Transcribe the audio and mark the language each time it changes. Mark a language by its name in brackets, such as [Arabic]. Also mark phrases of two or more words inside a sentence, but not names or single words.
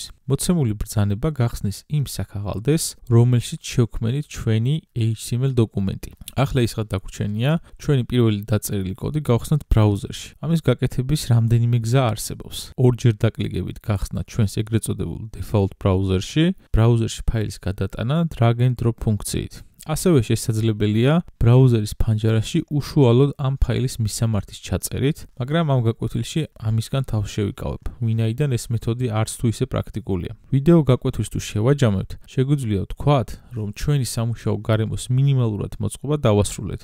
[Georgian] მოცემული ბრძანება გახსნის იმ საქაღალდეს, რომელშიც შევქმნით ჩვენი HTML დოკუმენტი. ახლა ის რა დაგვრჩენია, ჩვენი პირველი დაწერილი კოდი გავხსნათ ბრაუზერში. ამის გაკეთების რამდენიმე გზა არსებობს. ორჯერ დაკლიკებით გახსნათ ჩვენს ეგრეთ წოდებულ default ბრაუზერში, ბრაუზერში ფაილის გადატანა [English] drag and drop [Georgian] ფუნქციით. ასევე შესაძლებელია ბრაუზერის ფანჯარაში უშუალოდ ამ ფაილის მისამართის ჩაწერით, მაგრამ ამ გაკვეთილში ამისგან თავს შევიკავებ, ვინაიდან ეს მეთოდი არც თუ ისე პრაქტიკულია. ვიდეო გაკვეთილს თუ შევაჯამებთ, შეგვიძლია ვთქვათ, რომ ჩვენი სამუშაო გარემოს მინიმალურად მოწყობა დავასრულეთ.